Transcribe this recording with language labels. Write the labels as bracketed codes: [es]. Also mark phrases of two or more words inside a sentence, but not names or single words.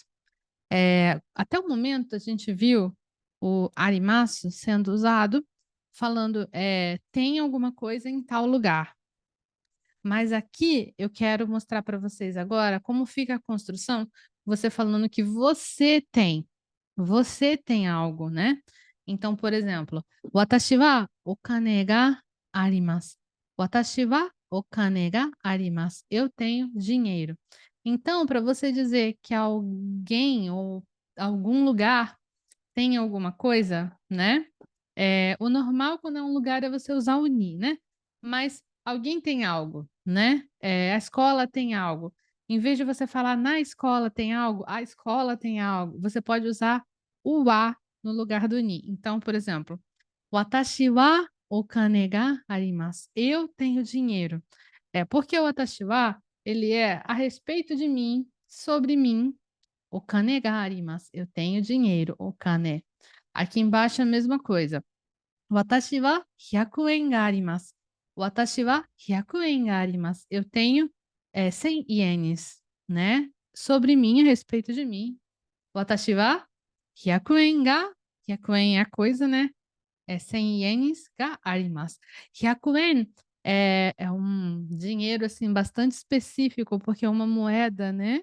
[pt] Até o momento a gente viu o arimasu sendo usado falando tem alguma coisa em tal lugar. Mas aqui eu quero mostrar para vocês agora como fica a construção, você falando que você tem algo, né? Então, por exemplo, [ja] 私はお金があります. 私はお金があります. [pt] Eu tenho dinheiro. Então, para você dizer que alguém ou algum lugar tem alguma coisa, né? O normal quando é um lugar é você usar o ni, né? Mas alguém tem algo, né? A escola tem algo. Em vez de você falar na escola tem algo, a escola tem algo, você pode usar o wa no lugar do ni. Então, por exemplo, [ja] 私はお金があります. [pt] Eu tenho dinheiro. Porque o [ja] 私は, [pt] ele é a respeito de mim, sobre mim. [ja] お金があります. [pt] Eu tenho dinheiro. Okane. Aqui embaixo é a mesma coisa. [ja] 私は100円があります。私は100円があります. [pt] Eu tenho 100 ienes, né? Sobre mim, a respeito de mim. [ja] 私は100円が, [pt] 100 ien é a coisa, né? [ja] 100 ienes ga arimasu. [pt] 100 ien é um dinheiro, assim, bastante específico, porque é uma moeda, né?